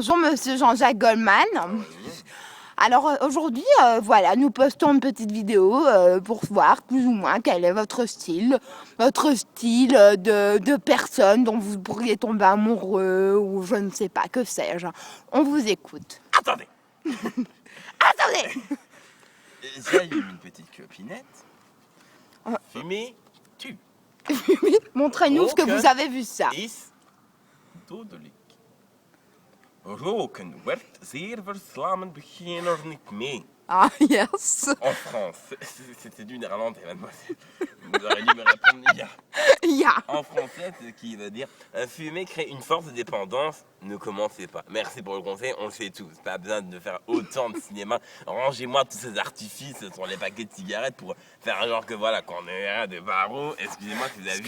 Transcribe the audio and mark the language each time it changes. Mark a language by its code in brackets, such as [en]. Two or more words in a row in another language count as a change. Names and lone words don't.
[fr] Bonjour Monsieur Jean-Jacques Goldman. Alors aujourd'hui, voilà, nous postons une petite vidéo pour voir plus ou moins quel est votre style de personne dont vous pourriez tomber amoureux ou je ne sais pas, que sais-je. On vous écoute. Attendez. Attendez. J'ai une petite copinette. Fumée, tu. Montrez-nous ce que vous avez vu ça. [nl] Is dodelijk. Roken werd zeer verslavend beginner niet mee. [fr] Ah, yes. En France. C'était du néerlandais, mademoiselle. Vous auriez dû me répondre Ja. en français, ce qui veut dire fumer crée une force de dépendance, ne commencez pas. Merci pour le conseil, on le sait tous. Pas besoin de faire autant de cinéma. Rangez-moi tous ces artifices sur les paquets de cigarettes pour faire genre que voilà, quand on est des barreaux, excusez-moi si vous avez vu.